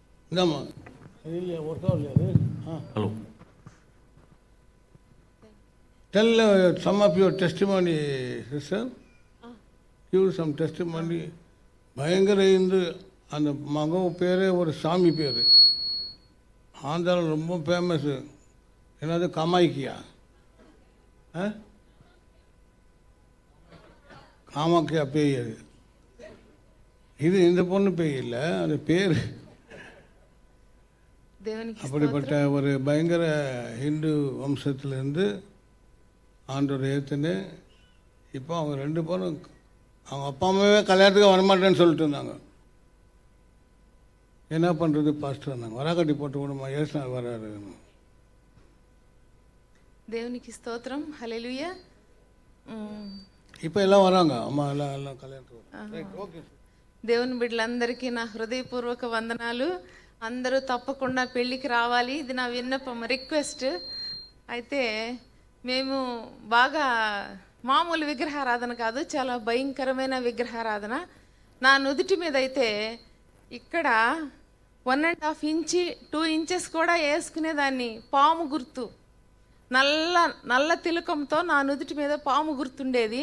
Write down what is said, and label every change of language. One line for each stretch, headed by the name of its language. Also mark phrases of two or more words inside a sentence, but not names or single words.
Tamil: இந்தாம்மா இல்லையா ஒர்க் ஆகலையாது? ஹலோ.
English: Tell some of your testimony, sister. Give some testimony.
Tamil: பயங்கர இந்து அந்த மகன் பேரே ஒரு சாமி பேர், ஆந்திராவில் ரொம்ப ஃபேமஸ்ஸு. என்னது காமாக்கியா? காமாக்கியா பேய் அது. இது இந்த பொண்ணு பேய் இல்லை, அது பேர். அப்படிப்பட்ட ஒரு பயங்கர ஹிந்து வம்சத்துலேருந்து ஆண்டோட ஏற்றுன்னு இப்போ அவங்க 2 பேரும் அவங்க அப்பா அம்மாவே கல்யாணத்துக்கு வரமாட்டேன்னு சொல்லிட்டு இருந்தாங்க. என்ன பண்ணுறது பாஸ்டர் இருந்தாங்க, வராக்கட்டி போட்டு விடுமா, ஏசுனார் வராரு.
Telugu: దేవునికి స్తోత్రం. హల్లెలూయా.
Tamil: இப்போ எல்லாம் வராங்க, அம்மா எல்லாம் கல்யாணத்துக்கு.
Telugu: ఓకే. దేవుని బిడ్డలందరికీ నా హృదయపూర్వక వందనాలు. అందరూ తప్పకుండా పెళ్ళికి రావాలి, ఇది నా విన్నపం, రిక్వెస్ట్. అయితే మేము బాగా మామూలు విగ్రహారాధన కాదు, చాలా భయంకరమైన విగ్రహారాధన. నా నుదుటి మీద అయితే ఇక్కడ 1.5 ఇంచి 2 ఇంచెస్ కూడా వేసుకునేదాన్ని, పాము గుర్తు, నల్ల తిలకంతో నా నుదుటి మీద పాము గుర్తుండేది.